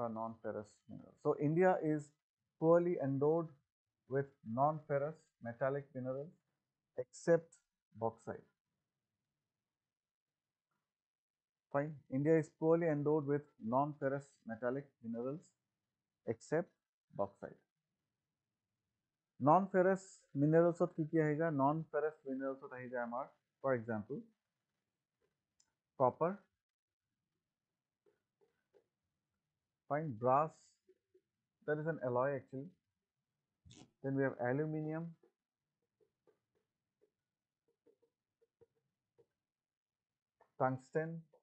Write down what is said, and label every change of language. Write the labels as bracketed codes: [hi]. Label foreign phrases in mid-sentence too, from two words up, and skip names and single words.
[en] are non-ferrous minerals. So India is poorly endowed with non-ferrous metallic minerals except bauxite. Fine. India is poorly endowed with non-ferrous metallic minerals except bauxite. Non-ferrous minerals of [as] কি আহিবা? [en] Non-ferrous minerals of [as] আহি যায় আমাৰ, [en] for example, copper, fine, brass, that is an alloy actually. Then we have aluminium, tungsten.